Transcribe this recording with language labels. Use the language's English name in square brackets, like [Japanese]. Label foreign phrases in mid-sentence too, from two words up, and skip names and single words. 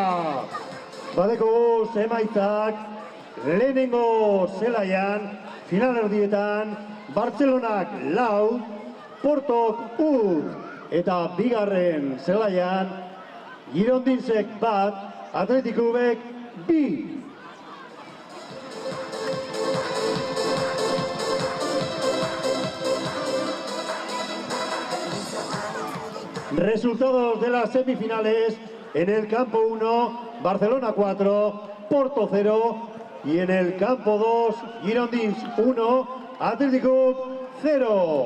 [Basque] Badeko emaitzak lehenengo zelaian, finalerdietan, Bartzelonak 4, Portok 1, eta bigarren zelaian, Girondinzek 1, Atletikubek 2. [Spanish] Resultados de las semifinales: en el campo 1, Barcelona 4, Porto 0, y en el campo 2, Girondins 1, Atlético 0.